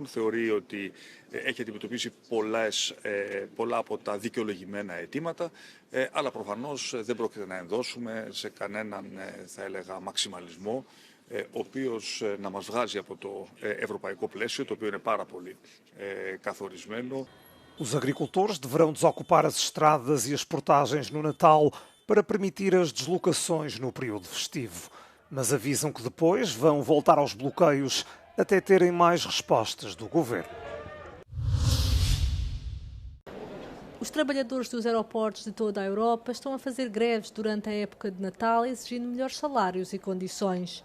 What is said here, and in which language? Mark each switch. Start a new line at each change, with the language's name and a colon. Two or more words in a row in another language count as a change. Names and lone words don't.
Greek: Θεωρεί ότι έχει αντιμετωπίσει πολλά από τα δικαιολογημένα αιτήματα, αλλά προφανώς δεν πρόκειται να ενδώσουμε σε κανέναν, θα έλεγα, μαξιμαλισμό, ο οποίος να μας βγάζει από το ευρωπαϊκό πλαίσιο, το οποίο είναι πάρα πολύ καθορισμένο.
Portuguese: Os agricultores deverão desocupar as estradas e as portagens no Natal para permitir as deslocações no período festivo. Mas avisam que depois vão voltar aos bloqueios até terem mais respostas do governo. Os trabalhadores dos aeroportos de toda a Europa estão a fazer greves durante a época de Natal, exigindo melhores salários e condições.